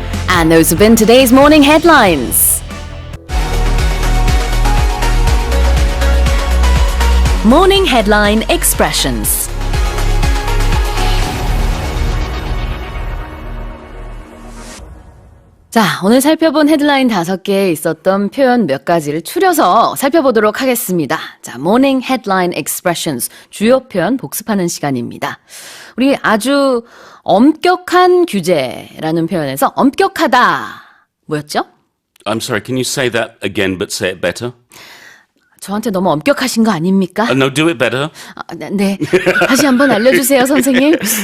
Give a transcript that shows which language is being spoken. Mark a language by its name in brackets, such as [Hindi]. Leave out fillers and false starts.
[English] And those have been today's morning headlines. Morning headline expressions. [Korean] 자, 오늘 살펴본 헤드라인 5개에 있었던 표현 몇 가지를 추려서 살펴보도록 하겠습니다. [English] 자, morning headline expressions. [Korean] 주요 표현 복습하는 시간입니다. 우리 아주 엄격한 규제라는 표현에서 엄격하다. 뭐였죠? [English] I'm sorry, can you say that again but say it better? [Korean] 저한테 너무 엄격하신 거 아닙니까? [English] No, do it better. [Korean] 네. 다시 한번 알려주세요, 선생님.